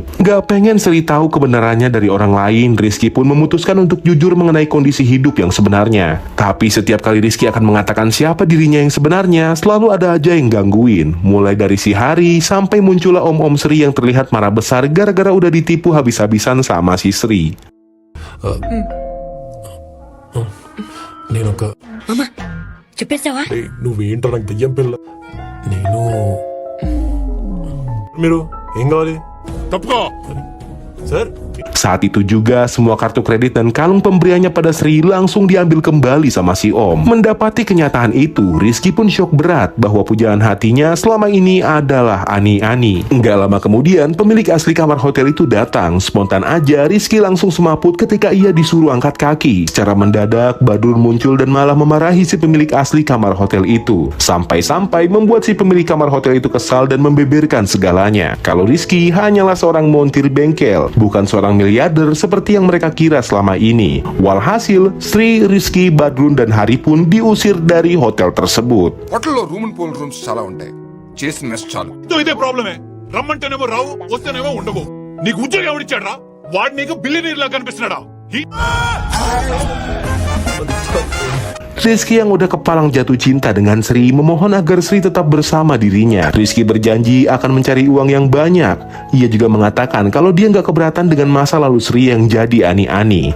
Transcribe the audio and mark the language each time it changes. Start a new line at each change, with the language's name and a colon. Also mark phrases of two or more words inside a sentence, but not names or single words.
Indonesian: Gak pengen Sri tahu kebenarannya dari orang lain, Rizky pun memutuskan untuk jujur mengenai kondisi hidup yang sebenarnya. Tapi setiap kali Rizky akan mengatakan siapa dirinya yang sebenarnya, selalu ada aja yang gangguin. Mulai dari si Hari, sampai muncullah om-om Sri yang terlihat marah besar gara-gara udah ditipu habis-habisan sama si Sri.
Telugu: మామ చెప్పేసావా నువ్వేంటో నాకు దెయ్యం పిల్ల. మీరు ఏం కావాలి? తప్పుకో సార్.
Indonesian: Saat itu juga, semua kartu kredit dan kalung pemberiannya pada Sri langsung diambil kembali sama si Om. Mendapati kenyataan itu, Rizky pun syok berat bahwa pujaan hatinya selama ini adalah ani-ani. Nggak lama kemudian, pemilik asli kamar hotel itu datang. Spontan aja, Rizky langsung semaput ketika ia disuruh angkat kaki. Secara mendadak, Badrun muncul dan malah memarahi si pemilik asli kamar hotel itu. Sampai-sampai membuat si pemilik kamar hotel itu kesal dan membeberkan segalanya. Kalau Rizky hanyalah seorang montir bengkel, bukan seorang miliarder seperti yang mereka kira selama ini. Walhasil, Sri, Rizky, Badrun, dan Hari pun diusir dari hotel tersebut.
Telugu: హోటల్లో
English: room and pool rooms
Telugu: చాలా ఉంటాయి చేసిన మెస్ చాలు ఇదే ప్రాబ్లమే. రమ్మంటేనేమో రావు, వస్తేనేమో ఉండవు. నీకు ఉద్యోగం ఎవడిచ్చాడు రా? వాడు నీకు బిల్లినీర్ లా కనిపిస్తున్నాడా?
Indonesian: Rizky yang udah kepalang jatuh cinta dengan Sri memohon agar Sri tetap bersama dirinya. Rizky berjanji akan mencari uang yang banyak. Ia juga mengatakan kalau dia nggak keberatan dengan masa lalu Sri yang jadi ani-ani.